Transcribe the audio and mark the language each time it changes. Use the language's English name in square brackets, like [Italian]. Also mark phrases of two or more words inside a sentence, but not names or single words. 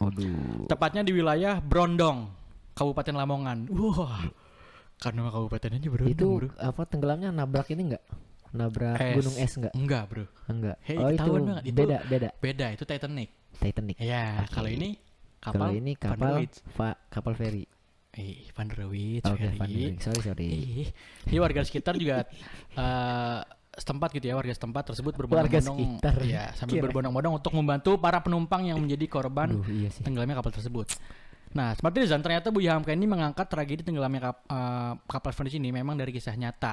[Indonesian] Tepatnya di wilayah Brondong, Kabupaten Lamongan. Wah, karena kabupatennya Brondong, itu bro. apa tenggelamnya nabrak ini enggak? Nabrak gunung es enggak? Enggak, bro. Enggak. Hey, itu beda. Itu Titanic. Okay. Ya, kalau ini kapal feri. Van der Wijk. Oke, Van der Wijk. Sorry. Ini warga sekitar juga setempat gitu ya, warga setempat tersebut berbondong-bondong sambil berbondong-bondong untuk membantu para penumpang yang menjadi korban tenggelamnya kapal tersebut. Nah, Smart Citizen, ternyata Buya Hamka ini mengangkat tragedi tenggelamnya kapal Van der Wijk ini memang dari kisah nyata.